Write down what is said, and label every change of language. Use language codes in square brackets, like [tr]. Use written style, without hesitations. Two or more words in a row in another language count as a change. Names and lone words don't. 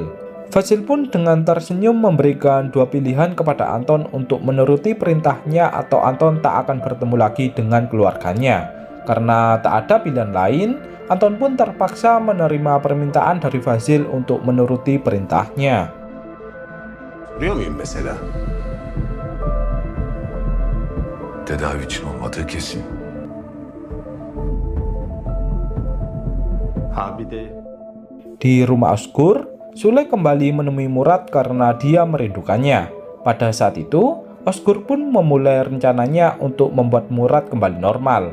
[id] Fazil pun dengan tersenyum memberikan dua pilihan kepada Anton untuk menuruti perintahnya atau Anton tak akan bertemu lagi dengan keluarganya. Karena tak ada pilihan lain, Anton pun terpaksa menerima permintaan dari Fazil untuk menuruti perintahnya. [tr] Biliyor muyum mesela? Tedavi için olmadığı kesin. [id] Di rumah Özgur, Sule kembali menemui Murad karena dia merindukannya. Pada saat itu, Özgur pun memulai rencananya untuk membuat Murad kembali normal.